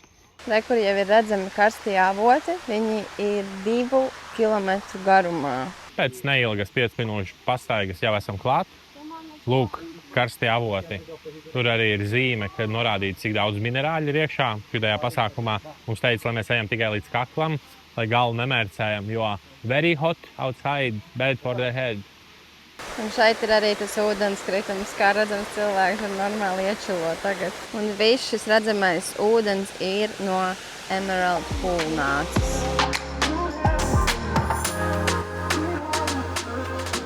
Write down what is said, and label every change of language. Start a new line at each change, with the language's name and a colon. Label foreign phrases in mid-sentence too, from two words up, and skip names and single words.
Latvian: Re, kur jau ir redzami karstie avoti, viņi ir 2 kilometru garumā. Pēc neilgas 5 minūšu pastaigas jau esam klāt. Lūk, karstie avoti. Tur arī ir zīme, kad norādīts, cik daudz minerāļu ir iekšā. Šajā pasākumā mums teica, lai mēs ejam tikai līdz kaklam, lai galvu nemērcējam, jo
English: very hot outside, bad for the head.
Latvian: Un šeit ir arī tas ūdenskritums, kā redzams, cilvēks var normāli iečilo tagad. Un viss šis redzamais ūdens ir no Emerald Pool nācis.